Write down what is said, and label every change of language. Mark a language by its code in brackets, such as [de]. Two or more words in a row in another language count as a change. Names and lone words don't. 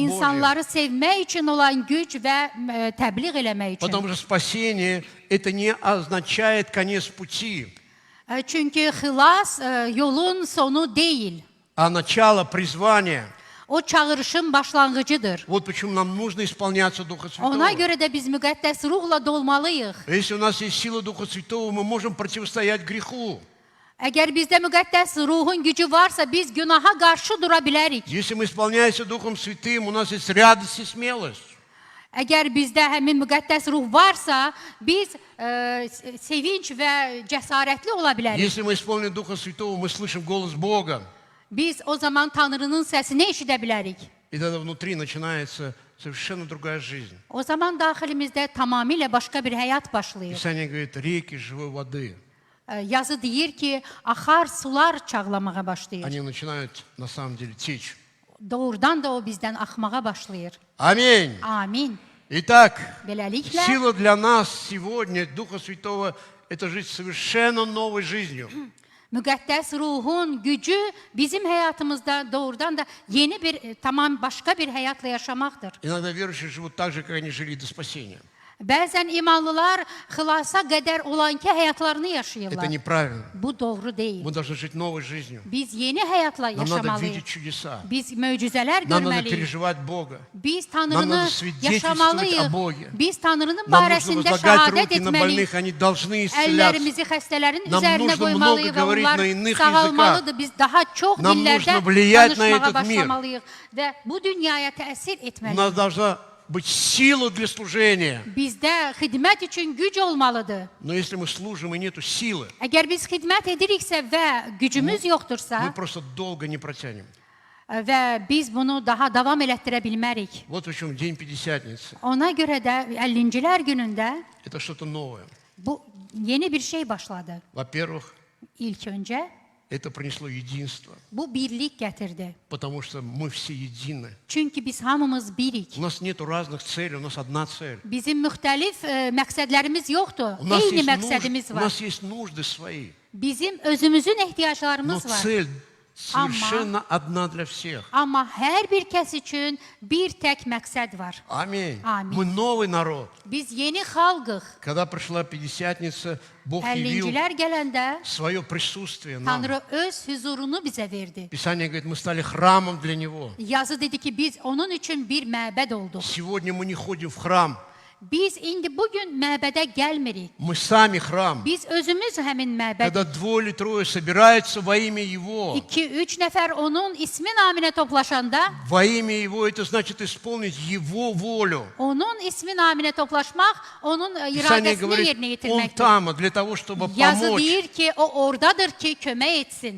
[az] İnsanları sevmək üçün olan güc və təbliğ eləmək üçün. [ru] Потому что spасение – это не означает конец пути, [az] Çünki xilas yolun sonu deyil. [ru] а начало призвания. [az] O çağırışın başlanğıcıdır. [ru] Вот почему нам нужно исполняться Духа [az] Ona [ru] Святого. [az] görə də biz müqəddəs ruhla dolmalıyıq. [ru] Если у нас есть сила Духа Святого, мы можем противостоять греху. [az] Əgər bizdə müqəddəs ruhun gücü varsa biz günaha qarşı dura bilərik. [ru] Если мы исполняемся Духом Святым, у нас есть радость и смелость. [az] Əgər bizdə həmin müqəddəs ruh varsa biz sevinç və cəsarətli ola bilərik. [ru] Если мы исполнены Духа Святого, мы слышим голос Бога. [az] Biz o zaman Tanrının səsini eşidə bilərik. [ru] И тогда внутри начинается совершенно другая жизнь. [az] O zaman daxilimizdə tamamilə başqa bir həyat başlayır. [ru] Писание говорит, реки живой воды. [az] Yazı deyir ki, axar sular çağlamağa başlayır. [ru] Они начинают на самом деле течь. [az] Doğrudan da o bizdən axmağa başlayır. [ru] Аминь. [az] Amin. [ru] Итак, [az] Beləliklə, [ru] сила для нас сегодня, Духа Святого, это жить совершенно новой жизнью. [az] müqəddəs ruhun gücü bizim həyatımızda doğrudan da yeni bir, tamam başqa bir həyatla yaşamaqdır. [ru] Иногда верующие живут так же, как они жили до спасения. [az] Bəzən imanlılar xilasa qədər olan ki həyatlarını [ru] Это [az] yaşayırlar. [ru] неправильно. [az] Bu doğru deyil. [ru] Мы должны жить новой жизнью. [az] Biz yeni həyatla [ru] Нам надо [az] yaşamalıyıq. [ru] видеть чудеса. [az] Biz möcüzələr [ru] Нам надо [az] görməliyik. [ru] переживать Бога. [az] Biz [ru] Нам [az] Tanrını [ru] надо свидетельствовать о [az] yaşamalıyıq. [ru] Боге. [az] Biz Tanrının [ru] Нам нужно [az] barəsində [ru] возлагать [az] şahadət [ru] руки на [az] etməliyik. [ru] больных, они должны исцеляться. [az] Əllərimizi xəstələrin [ru] Нам [az] üzərinə [ru] нужно [az] qoymalıyıq [ru] много [az] və [ru] говорить [az] onlar [ru] на иных [az] sağalmalıdır. Biz daha çox [ru] Нам [az] dillərdə [ru] нужно влиять на [az] danışmağa [ru] этот мир. [az] başlamalıyıq və bu dünyaya təsir [ru] У [az] etməliyik. [ru] нас должна быть сила для служения. [az] Bizdə xidmət üçün güc olmalıdır. [ru] Но если мы служим и нету силы, [az] Əgər biz xidmət ediriksə və gücümüz yoxdursa [ru] мы просто долго не протянем. [az] və biz bunu daha davam elətdirə bilmərik. [ru] Вот в чем День Пятидесятницы. [az] Ona görə də 50-cilər günündə [ru] Это что-то новое. [az] bu yeni bir şey başladı. [ru] Во-первых, [az] İlk öncə [ru] это принесло единство, [az] bu birlik gətirdi. [ru] потому что мы все едины. [az] Çünki biz hamımız birik. [ru] У нас нету разных целей, у нас одна цель. [az] Bizim müxtəlif məqsədlərimiz yoxdur. [ru] У нас, [az] Eyni [ru] есть [az] məqsədimiz [ru] у [az] var. [ru] нас есть нужды свои, [az] Bizim özümüzün [ru] но [az] ehtiyaclarımız var. [ru] цель совершенно одна для всех. [az] Amma hər bir kəs üçün bir tək məqsəd var. [ru] Аминь. Аминь. Мы новый народ. [az] Biz yeni xalqıq. [ru] Когда пришла Пятидесятница, Бог явил [az] 50-cilər gələndə [ru] свое присутствие нам. [az] Tanrı öz huzurunu bizə verdi. [ru] Писание говорит, мы стали храмом для Него. [az] Yazı dedi ki biz onun üçün bir məbəd olduq. [ru] Сегодня мы не ходим в храм, [az] Biz indi bugün məbədə gəlmirik. [ru] мы сами храм. [az] Biz özümüz həmin məbəd. [ru] Когда двое или трое собираются во имя Его, [az] 2-3 nəfər onun ismi naminə toplaşanda, [ru] во имя Его, это значит исполнить Его волю. [az] onun ismi naminə toplaşmaq, onun [ru] Писание [az] iradəsini [ru] говорит, [az] yerinə [ru] Он [az] yetirməkdir. [ru] там для того, чтобы [az] Yazı [ru] помочь [az] deyir ki, o oradadır ki, kömək etsin